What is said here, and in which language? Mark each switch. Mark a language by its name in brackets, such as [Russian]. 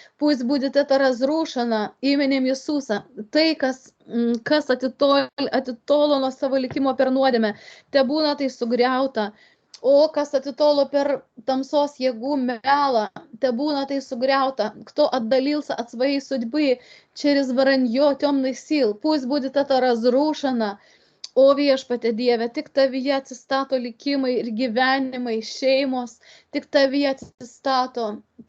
[Russian] Пусть будет это разрушено именем Иисуса. [Lithuanian] Tai, kas atitolo nuo savo likimo per nuodėmę, tebūna tai sugriauta. O kas atitolo per tamsos jėgų melą, tebūна tai sugriauта. [Russian] Кто отдалился от своей судьбы через вранье темных сил, пусть будет это разрушено. [Lithuanian] O Viešpatie Dieve, tik tavyje atsistato likimai ir gyvenimai, šeimos, tik tavyje atsistato.